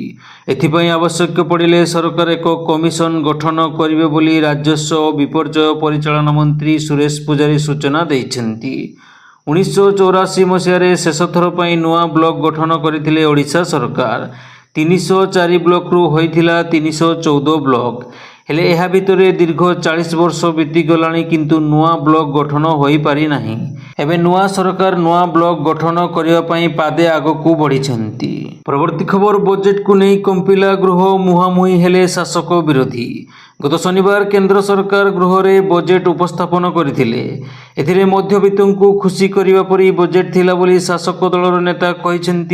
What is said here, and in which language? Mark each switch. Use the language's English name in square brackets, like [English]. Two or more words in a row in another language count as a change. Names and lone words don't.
[Odia] ଏଥିପାଇଁ ଆବଶ୍ୟକ ପଡ଼ିଲେ ସରକାର ଏକ କମିଶନ ଗଠନ କରିବେ ବୋଲି ରାଜସ୍ୱ ଓ ବିପର୍ଯ୍ୟୟ ପରିଚାଳନା ମନ୍ତ୍ରୀ ସୁରେଶ ପୂଜାରୀ ସୂଚନା ଦେଇଛନ୍ତି। 1984 ମସିହା ଶେଷ ଥର ପାଇଁ ନୂଆ ବ୍ଲକ ଗଠନ କରିଥିଲେ ଓଡ଼ିଶା ସରକାର। 304 ବ୍ଲକ ରୁ ହୋଇଥିଲା 314 ବ୍ଲକ। ହେଲେ ଏହା ଭିତରେ ଦୀର୍ଘ 40 ବର୍ଷ ବିତି ଗଲାଣି କିନ୍ତୁ ନୂଆ ବ୍ଲକ ଗଠନ ହୋଇ ପାରି ନାହିଁ। ଏବେ ନୂଆ ସରକାର ନୂଆ ବ୍ଲକ ଗଠନ କରିବା ପାଇଁ ପାଦେ ଆଗକୁ ବଢ଼ିଛନ୍ତି। ପରବର୍ତ୍ତୀ ଖବର, ବଜେଟକୁ ନେଇ କମ୍ପିଲା ଗୃହ, ମୁହାଁମୁହିଁ ହେଲେ ଶାସକ ବିରୋଧୀ। ଗତ ଶନିବାର କେନ୍ଦ୍ର ସରକାର ଗୃହରେ ବଜେଟ୍ ଉପସ୍ଥାପନ କରିଥିଲେ। ଏଥିରେ ମଧ୍ୟବିତ୍ତଙ୍କୁ ଖୁସି କରିବା ପରି ବଜେଟ୍ ଥିଲା ବୋଲି ଶାସକ ଦଳର ନେତା କହିଛନ୍ତି।